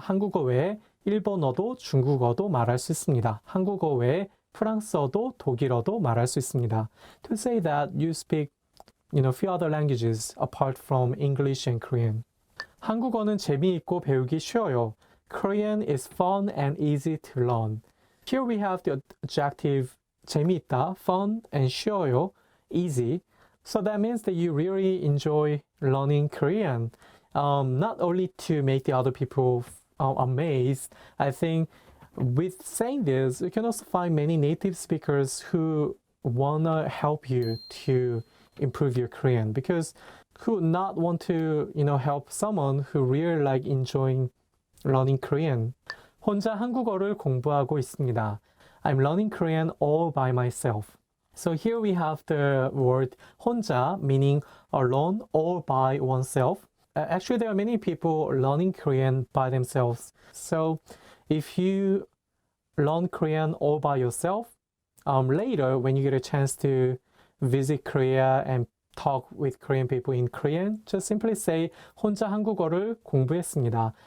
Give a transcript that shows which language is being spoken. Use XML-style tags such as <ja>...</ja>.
<ko>한국어 외에 일본어도 중국어도 말할 수 있습니다. 한국어 외에 프랑스어도 독일어도 말할 수 있습니다.</ko> <en>To say that you speak, few other languages apart from English and Korean.</en> <ko>한국어는 재미있고 배우기 쉬워요.</ko> <en>Korean is fun and easy to learn. Here we have the adjective 재미있다, fun, and 쉬워요, easy. So that means that you really enjoy learning Korean. Not only to make the other people amazed, I think with saying this, you can also find many native speakers who want to help you to improve your Korean because who would not want to, help someone who really like enjoying learning Korean.</en> <ko>혼자 한국어를 공부하고 있습니다.</ko> <en>I'm learning Korean all by myself. So here we have the word 혼자, meaning alone, all by oneself. Actually, there are many people learning Korean by themselves. So if you learn Korean all by yourself, later when you get a chance to visit Korea and talk with Korean people in Korean, just simply say</en> <ko>혼자 한국어를 공부했습니다.</ko>